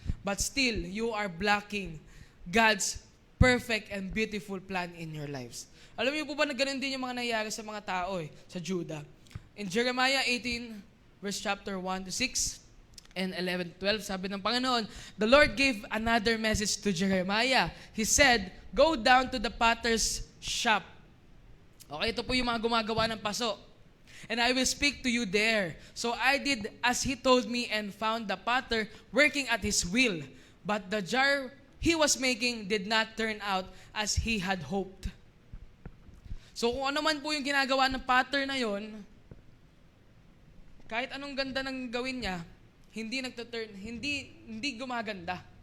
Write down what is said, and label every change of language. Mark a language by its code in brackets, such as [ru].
[en] But still, you are blocking God's perfect and beautiful plan in your lives. [tl] Alam niyo po ba na ganun din yung mga nangyayari sa mga tao eh, sa Judah? [en] In Jeremiah 18, verse chapter 1 to 6 and 11 to 12, [tl] sabi ng Panginoon, [en] the Lord gave another message to Jeremiah. He said, go down to the potter's shop. [tl] Okay, ito po yung mga gumagawa ng paso. [en] And I will speak to you there. So I did as he told me and found the potter working at his will. But the jar he was making did not turn out as he had hoped. [tl] So kung ano man po yung ginagawa ng potter na yon, kahit anong ganda ng gawin niya, hindi gumaganda.